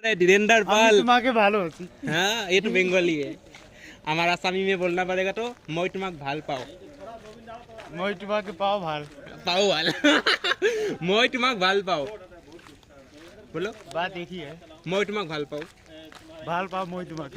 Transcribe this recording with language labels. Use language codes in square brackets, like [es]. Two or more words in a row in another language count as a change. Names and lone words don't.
[hi] धीरेन्द्र पाल [bn] तुम्हाके ভালো আছি [hi] हाँ ये तो बेंगली है हमारा आसामी में बोलना पड़ेगा तो मैं [as] তোমাক ভাল পাওঁ মই তোমাকে পাও ভাল পাওঁ ভাল मैं তোমাক ভাল পাওঁ बोलो [hi] बात एक ही है [as] मैं তোমাক ভাল পাওঁ ভাল পাও মই তোমাকে